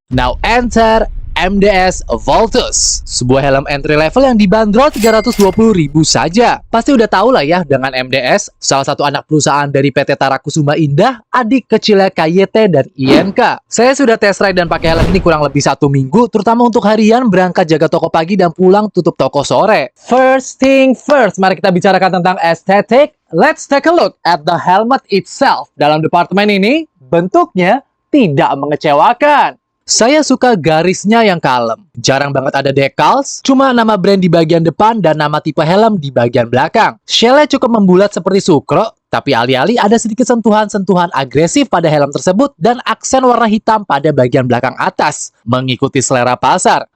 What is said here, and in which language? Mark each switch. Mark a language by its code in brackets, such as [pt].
[en] Now enter [id] MDS Voltus, sebuah helm entry level yang dibanderol 320.000 saja. Pasti udah tahu lah ya dengan MDS, salah satu anak perusahaan dari PT Tarakusuma Indah, adik kecilnya KYT dan INK. Saya sudah test ride dan pakai helm ini kurang lebih 1 minggu, terutama untuk harian berangkat jaga toko pagi dan pulang tutup toko sore. [en] First thing first, [id] mari kita bicarakan tentang estetik. [en] Let's take a look at the helmet itself. [id] Dalam departemen ini, bentuknya tidak mengecewakan. Saya suka garisnya yang kalem. Jarang banget ada decals, cuma nama brand di bagian depan dan nama tipe helm di bagian belakang. Shell-nya cukup membulat seperti Sukro, tapi alih-alih ada sedikit sentuhan-sentuhan agresif pada helm tersebut dan aksen warna hitam pada bagian belakang atas, mengikuti selera pasar.